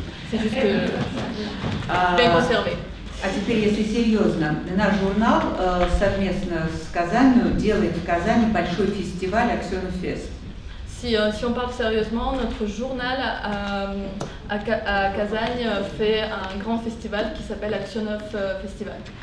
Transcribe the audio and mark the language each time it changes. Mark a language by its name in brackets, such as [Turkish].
[French] C'est juste bien conservé. [Russian] А теперь, если серьезно, наш журнал совместно с Казанью делает в Казани большой фестиваль Аксенфест. [French] Si on parle sérieusement, notre journal à Казань fait un grand festival qui s'appelle Аксенов Festival.